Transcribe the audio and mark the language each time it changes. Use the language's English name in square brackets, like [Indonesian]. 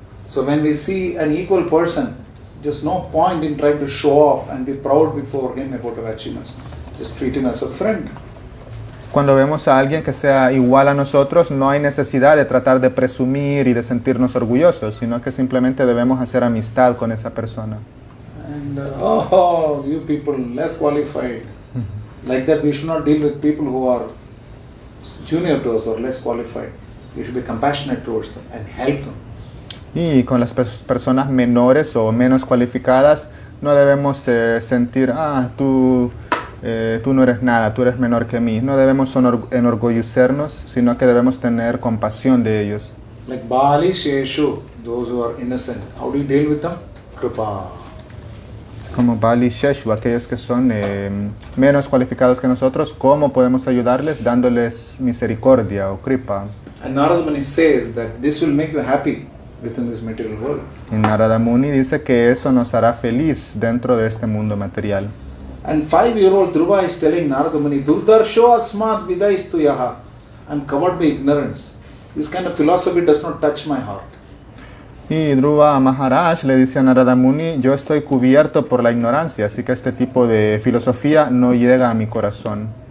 [English] So when we see an equal person, just no point in trying to show off and be proud before him about our achievements. Just treat him as a friend. [Spanish] Cuando vemos a alguien que sea igual a nosotros, no hay necesidad de tratar de presumir y de sentirnos orgullosos, sino que simplemente debemos hacer amistad con esa persona. [English] And oh, you people less qualified. Like that, we should not deal with people who are junior to us or less qualified. We should be compassionate towards them and help them. [Spanish] Y con las personas menores o menos cualificadas, no debemos sentir, tú no eres nada, tú eres menor que mí. No debemos enorgullecernos, sino que debemos tener compasión de ellos. [English] Like Bali, Sheshu, those who are innocent. How do you deal with them? [Sanskrit] Kripa. [Spanish] Como Bali, Sheshu, aquellos que son menos cualificados que nosotros, ¿cómo podemos ayudarles? Dándoles misericordia o kripa. [English] And Narada Muni says that this will make you happy within this material world. [Spanish] Y Narada Muni dice que eso nos hará feliz dentro de este mundo material. [English] And 5-year-old Dhruva is telling Narada Muni, [Sanskrit] Durdarsho asmat vidaistu yaha. [English] I'm covered by ignorance. This kind of philosophy does not touch my heart. [Spanish] Y Dhruva Maharaj le dice a Narada Muni, yo estoy cubierto por la ignorancia, así que este tipo de filosofía no llega a mi corazón.